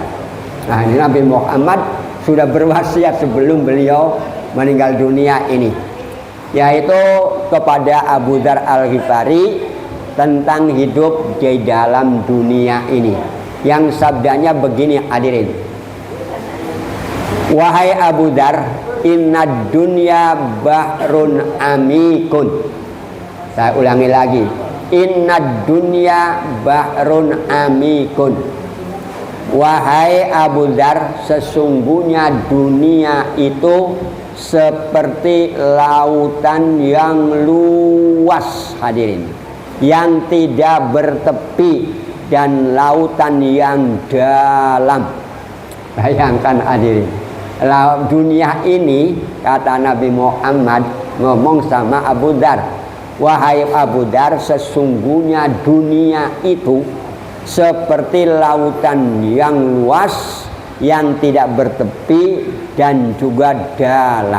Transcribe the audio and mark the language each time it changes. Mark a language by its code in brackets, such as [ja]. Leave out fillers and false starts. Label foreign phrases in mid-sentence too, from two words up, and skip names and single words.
[id] Nah, ini Nabi Muhammad sudah berwasiat sebelum beliau meninggal dunia ini, yaitu kepada Abu Dzar Al-Ghifari tentang hidup di dalam dunia ini, yang sabdanya begini hadirin: wahai Abu Dzar, [ar] إن الدنيا بحر عميق. [id] Saya ulangi lagi, [ar] إن الدنيا بحر عميق. [id] Wahai Abu Dzar, sesungguhnya dunia itu seperti lautan yang luas hadirin, yang tidak bertepi, dan lautan yang dalam. Bayangkan hadirin, dunia ini, kata Nabi Muhammad ngomong sama Abu Dzar, wahai Abu Dzar, sesungguhnya dunia itu seperti lautan yang luas, yang tidak bertepi dan juga dalam.